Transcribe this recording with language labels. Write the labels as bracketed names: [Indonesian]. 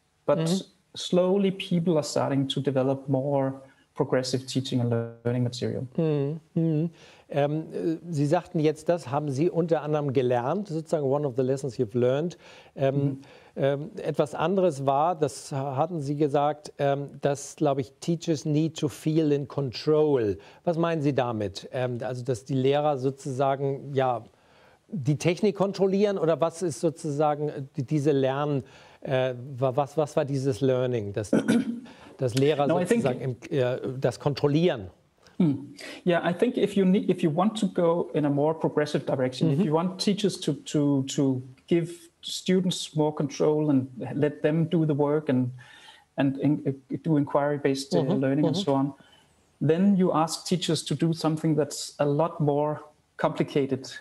[English] But slowly people are starting to develop more progressive teaching and learning material. [German] Sie sagten jetzt, das haben Sie unter anderem gelernt, sozusagen [English] one of the lessons you've learned. [German] Etwas anderes war, das hatten Sie gesagt, dass, glaube ich, [English] Teachers need to feel in control. [German] Was meinen Sie damit? Also, dass die Lehrer sozusagen, ja, die Technik kontrollieren, oder was ist sozusagen diese Lernen, was war dieses Learning, dass Lehrer sozusagen das kontrollieren? [English] Yeah, I think if you want to go in a more progressive direction, if you want teachers to give students more control and let them do the work and do inquiry-based learning and so on, then you ask teachers to do something that's a lot more complicated.